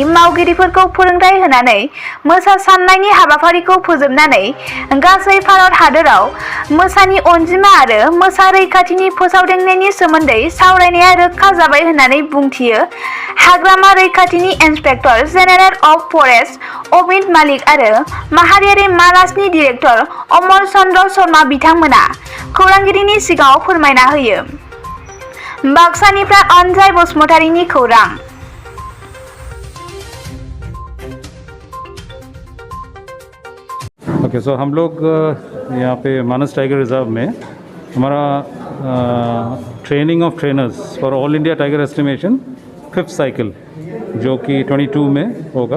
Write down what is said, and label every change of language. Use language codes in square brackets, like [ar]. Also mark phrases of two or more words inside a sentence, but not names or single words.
[brx] मावगिरिफोरखौ फोरोंथाय होनानै मोसा साननायनि हाबाफारिखौ फोजोबनानै गासै भारत हादराव मोसानि अनजिमा आरो मोसा रैखाथिनि फोसावदिंनायनि सोमोन्दै सावरायनाया रोखा जाबाय होननानै बुंथियो हाग्रामा रैखाथिनि [en] Inspector General of Forest [brx] अमित मालिक आरो माहारियारि मानासनि डिरेक्टर अमल चन्द्र शर्मा बिथांमोना खौरांगिरिनि सिगाङाव फोरमायना होयो। बाक्सानिफ्राय अनजाय बसुमतारीनि खौरां। [hi] ओके, सो हम लोग यहाँ पे मानस टाइगर रिजर्व में हमारा [en] training of trainers for All India Tiger Estimation 5th cycle [hi] जो कि 22 में होगा।